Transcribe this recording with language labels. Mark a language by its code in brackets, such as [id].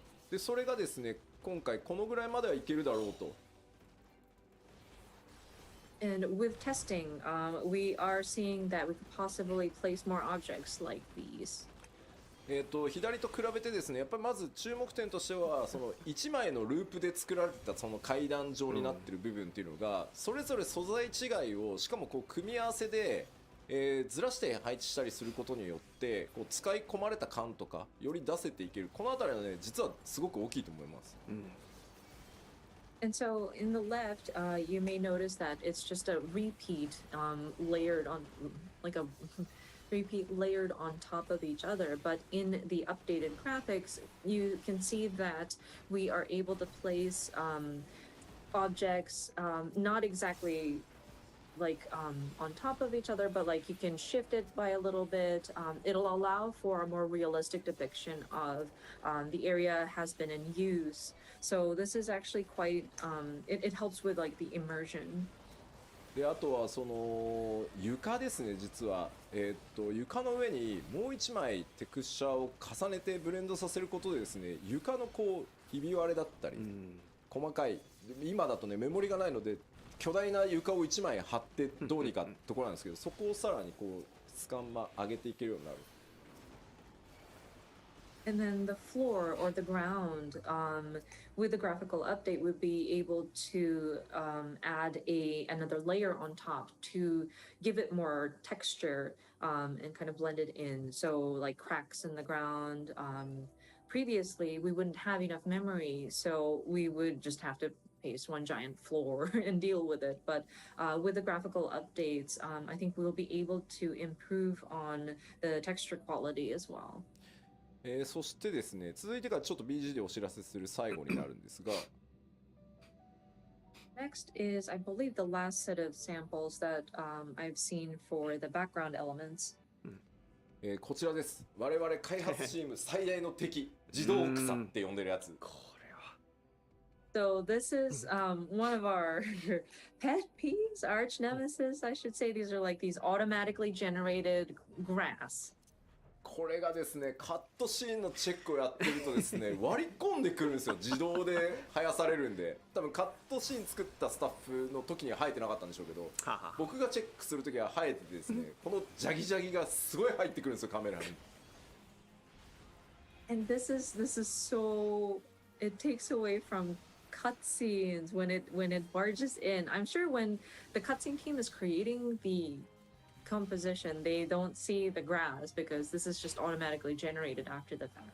[ja] でそれがですね、今回このぐらいまではいけるだろうと。 [en] And with testing, we are seeing that we could possibly place more objects like these. [ja] 左と比べてですね、やっぱりまず注目点としてはその1枚のループで作られたその階段状になってる部分っていうのが、それぞれ素材違いをしかもこう組み合わせでずらして配置したりすることによってこう使い込まれた感とかより出せていける。この辺りはね実はすごく大きいと思います。 [en] And so in the left, you may notice that it's just a repeat layered on, like a repeat layered on top of each other. But in the updated graphics, you can see that we are able to place objects not exactly like on top of each other, but like you can shift it by a little bit. It'll allow for a more realistic depiction of the area has been in use. So this is actually quite, it helps with like the immersion. [ja] であとはその床ですね。実は、床の上にもう一枚テクスチャーを重ねてブレンドさせることでですね、床のこうひび割れだったり、細かい今だとねメモリがないので巨大な床を1枚貼ってどうにかところなんですけど、そこをさらにこう質感上げていけるようになる。 [en] And then the floor or the ground, with the graphical update, would be able to add another layer on top to give it more texture and kind of blend it in. So like cracks in the ground. Previously, we wouldn't have enough memory, so we would just have to paste, one giant floor and deal with it. But with the graphical updates, I think we'll be able to improve on the texture quality as well. [ja] そしてですね、続いてからちょっと BG でお知らせする最後になるんですが、 [en] Next is, I believe, the last set of samples that I've seen for the background elements. [ja] こちらです。我々開発チーム最大の敵、自動草って呼んでるやつ。 [en] So this is one of our pet peeves, arch nemesis, I should say. These are like these automatically generated grass. [ja] これがですね、カットシーンのチェックをやってるとですね、割り込んでくるんですよ。自動で生やされるんで。多分カットシーン作ったスタッフの時には生えてなかったんでしょうけど、僕がチェックする時は生えててですね、このジャギジャギがすごい入ってくるんですよ、カメラに。 [en] And this is so, it takes away from cutscenes when it barges in. I'm sure when the cutscene team is creating the composition, they don't see the grass because this is just automatically generated after the fact.